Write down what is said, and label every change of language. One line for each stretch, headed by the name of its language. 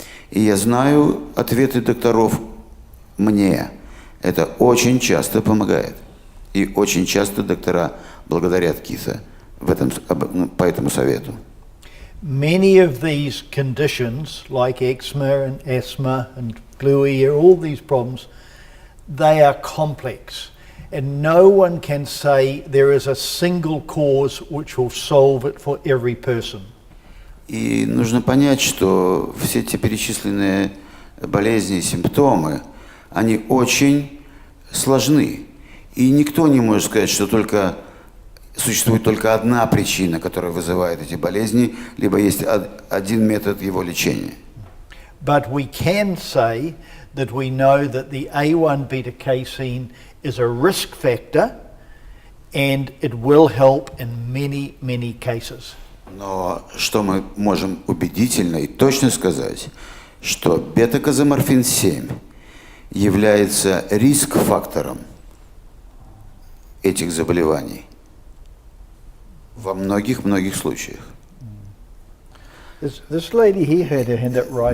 Russian: И я знаю ответы докторов мне. Это очень часто помогает. И очень часто доктора благодарят Киса по этому совету.
English: Many of these conditions, like eczema and asthma and glue ear, all these problems, they are complex. And no one can say there is a single cause which will solve it for every person.
Russian: И нужно понять, что все эти перечисленные болезни и симптомы, они очень сложны. И никто не может сказать, что существует только одна причина, которая вызывает эти болезни, либо есть один метод его лечения.
English: But we can say that we know that the A1 beta casein is a risk factor and it will help in many, many cases.
Russian: Но что мы можем убедительно и точно сказать, что бета-казоморфин-7 является риск-фактором этих заболеваний во многих случаях.
English: This lady here had her hand up right